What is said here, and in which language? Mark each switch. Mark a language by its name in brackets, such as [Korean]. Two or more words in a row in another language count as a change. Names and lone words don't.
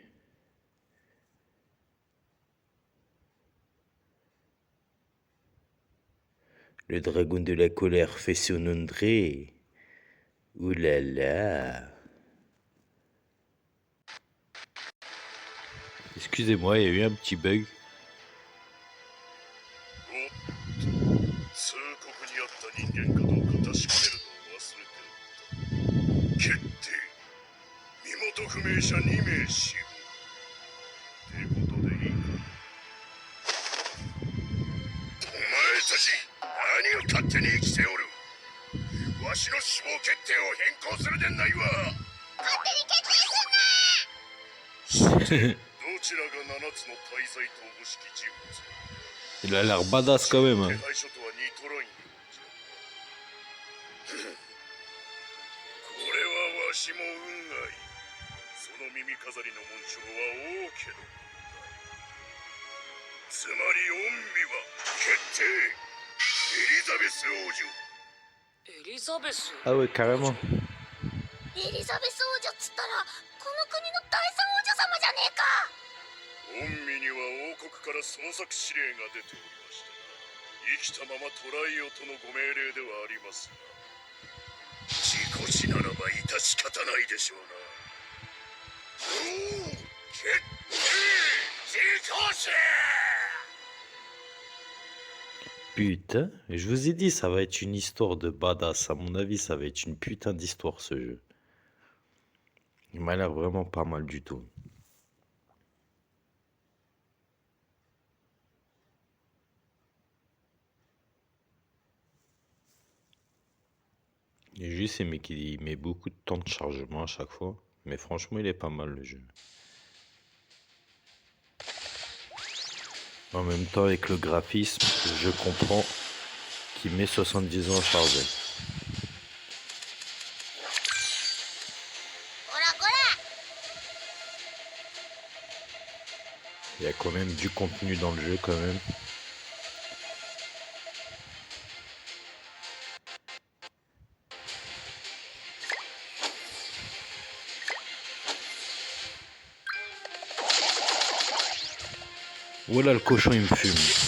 [French] Le dragon de la colère fait son entrée. Ouh là là. Excusez-moi, il y a eu un petit bug. [Japanese] 通告にあった人間かどうか確かめるのを忘れておった。決定。身元不明者2名死亡。ってことでいいか。お前たち何を勝手に生きておる。わしの死亡決定を変更するでないわ。勝手に決定すんな。さて、どちらが7つの大罪とおぼしき人物。 [French] Il a l'air badass quand même. Hein. [Japanese] 手配書とは似とらんようじゃ。これはわしも運がいい。その耳飾りの紋章は王家のものだ。つまり御身は決定。エリザベス王女。エリザベス？ [French] Ah ouais, carrément. [Japanese] エリザベス王女っつったらこの国の第三王女様じゃねえか。御身には王国から捜索指令が出ておりましたが、生きたまま捕らえよとのご命令ではありますが、事故死ならば致し方ないでしょうな。おお、決定！事故死！ [French] Putain, je vous ai dit, ça va être une histoire de badass. À mon avis, ça va être une putain d'histoire ce jeu. Il m'a l'air vraiment pas mal du tout. Et juste aimé qu'il met beaucoup de temps de chargement à chaque fois. Mais franchement, il est pas mal le jeu. En même temps, avec le graphisme, je comprends qu'il met 70 ans à charger. [Japanese] こらこら。 [French] Il y a quand même du contenu dans le jeu quand même. Voilà, le cochon il me fume.